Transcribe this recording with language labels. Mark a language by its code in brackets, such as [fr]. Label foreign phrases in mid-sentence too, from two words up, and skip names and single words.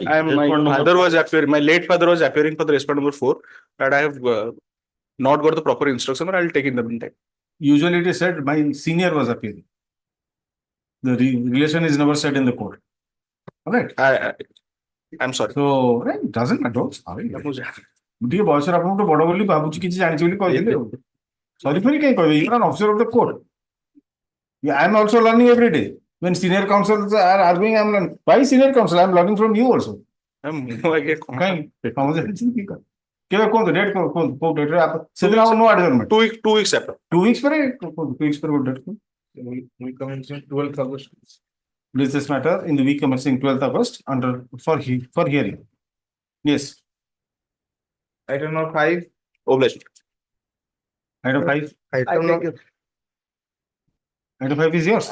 [en] My father was appearing, my late father was appearing for the respondent number 4, but I have not got the proper instruction, but I will take in the meantime. Usually it is said my senior was appearing. The relation is never said in the court. All right. I'm sorry. So, it doesn't matter. Sorry. [or] ଟିକେ ବୟସରେ ଆପଣଙ୍କୁ ବଡ ବୋଲି ଭାବୁଛି କିଛି ଜାଣିଛି ବୋଲି କହିଦେଲେ ଆଉ ସରି ଫରି କାହିଁ କହିବେ [en] you are an officer of the court. I am also learning every day. When senior counsels are arguing, I am learning. Why senior counsel? I am learning from you also. [or] କେବେ କୁହନ୍ତୁ ଡେଟ୍ କୁହନ୍ତୁ କୋଉ ଡେଟରେ ସେଦିନ ଆଉ [en] no adjournment 2 weeks after. [or] 2 weeks ପରେ 2 weeks ପରେ ଗୋଟେ ଡେଟ୍ [en] We commencing 12th August. Please this matter in the week commencing 12th August under for hearing. Yes. Item number 5. Obligation. Item 5. Item 5 is yours.